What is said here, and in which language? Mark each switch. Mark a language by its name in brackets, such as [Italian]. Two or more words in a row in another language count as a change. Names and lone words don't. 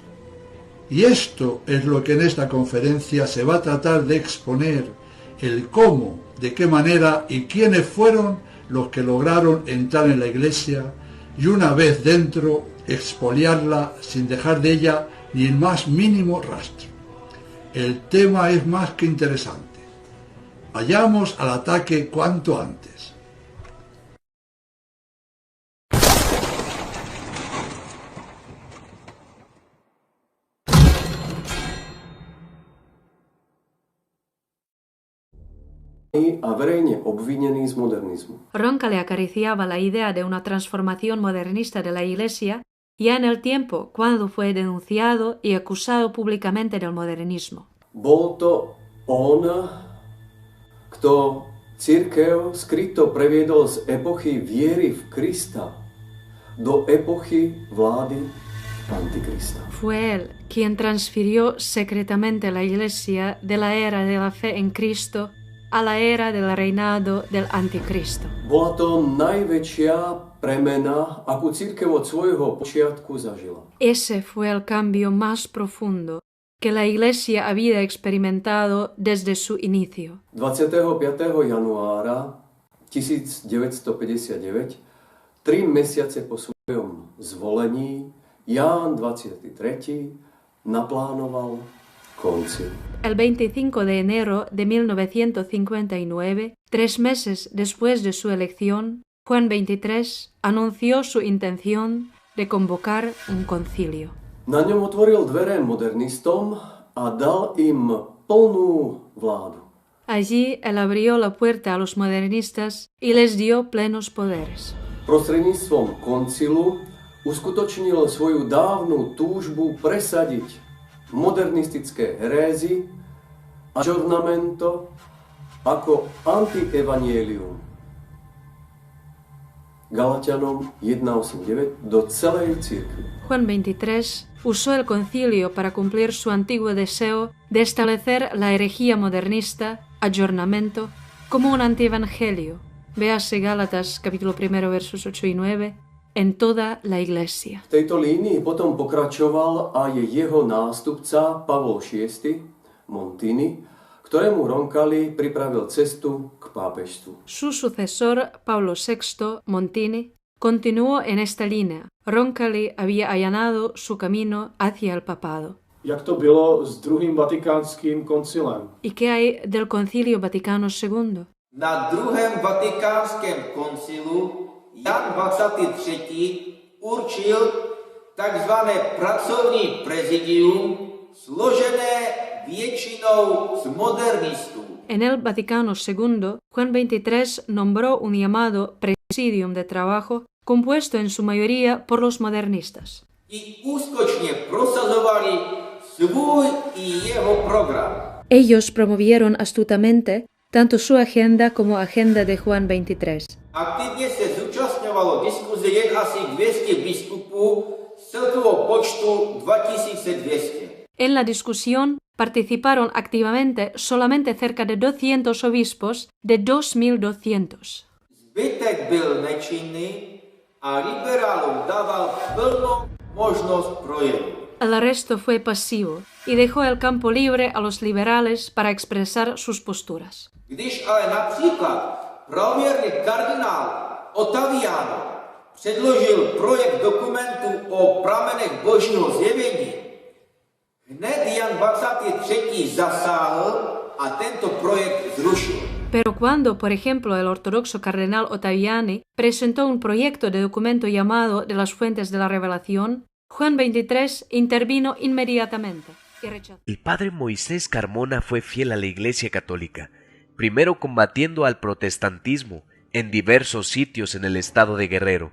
[Spanish] Y esto es lo que en esta conferencia se va a tratar de exponer: el cómo, de qué manera y quiénes fueron los que lograron entrar en la Iglesia y, una vez dentro, expoliarla sin dejar de ella ni el más mínimo rastro. El tema es más que interesante. Vayamos al ataque cuanto antes. [Slovak] A verejne obvinený z modernizmu. [Spanish] Roncalli acariciaba la idea de una transformación modernista de la Iglesia ya en el tiempo cuando fue denunciado y acusado públicamente del modernismo. [Slovak] Bol to on, kto cirkev skryto previedol z epochy viery v Krista do epochy vlády Antikrista. [Spanish] Fue él quien transfirió secretamente la Iglesia de la era de la fe en Cristo a la era del reinado del Anticristo. [Slovak] Bola to najväčšia premena, akú cirkev od svojho počiatku zažila. [Spanish] Ese fue el cambio más profundo que la Iglesia había experimentado desde su inicio. [Slovak] 25. januára 1959, 3 mesiace po svojom zvolení, Ján 23. naplánoval koncil. [Spanish] El 25 de enero de 1959, 3 meses después de su elección, Juan XXIII anunció su intención de convocar un concilio. [Slovak] Na ňom otvoril dvere modernistom a dal im plnú vládu. [Spanish] Allí él abrió la puerta a los modernistas y les dio plenos poderes. [Slovak] Prostredníctvom koncilu uskutočnil svoju dávnu túžbu presadiť modernistické herézy a aggiornamento ako antievangelium. Galatianom 1.8.9 do celej cirkvi. [Spanish] Juan XXIII usó el concilio para cumplir su antiguo deseo de establecer la herejía modernista, aggiornamento, como un antievangelio. Véase Gálatas capítulo 1 versos 8 y 9, en toda la Iglesia. [Slovak] V tejto línii potom pokračoval aj jeho nástupca Pavol VI. Montini, ktorému Roncalli pripravil cestu k pápežstvu. [Spanish] Su sucesor, Pablo VI. Montini, continuó en esta línea. Roncalli había allanado su camino hacia el papado. [Czech] Jak to bylo s druhým vatikánským koncilem? [Spanish] ¿Y qué hay del Concilio Vaticano II? [Czech] Na druhém vatikánském koncilu Jan 23. určil tzv. Pracovní prezidium složené většinou z modernistů. [Spanish] En el Vaticano II, Juan XXIII nombró un llamado Presidium de Trabajo compuesto en su mayoría por los modernistas. [Czech] I úskočně prosazovali svůj i jeho program. [Spanish] Ellos promovieron astutamente tanto su agenda como agenda de Juan 23. [Czech] Aktivně se zúčastňovalo diskuze jen asi 200 biskupů z celkového počtu 2200. [Spanish] En la discusión participaron activamente solamente cerca de 200 obispos de 2200. [Czech] Zbytek byl nečinný a liberálům dával plnou možnost projevu. [Spanish] El resto fue pasivo y dejó el campo libre a los liberales para expresar sus posturas. [Czech] Když ale například pravěrný kardinál Ottaviano předložil projekt dokumentu o pramenech božího zjevení, hned Jan 23. zasáhl a tento projekt zrušil. [Spanish] Pero cuando, por ejemplo, el ortodoxo cardenal Ottaviani presentó un proyecto de documento llamado de las fuentes de la revelación, Juan 23 intervino inmediatamente y rechazó. El padre Moisés Carmona fue fiel a la Iglesia Católica, primero combatiendo al protestantismo en diversos sitios en el estado de Guerrero.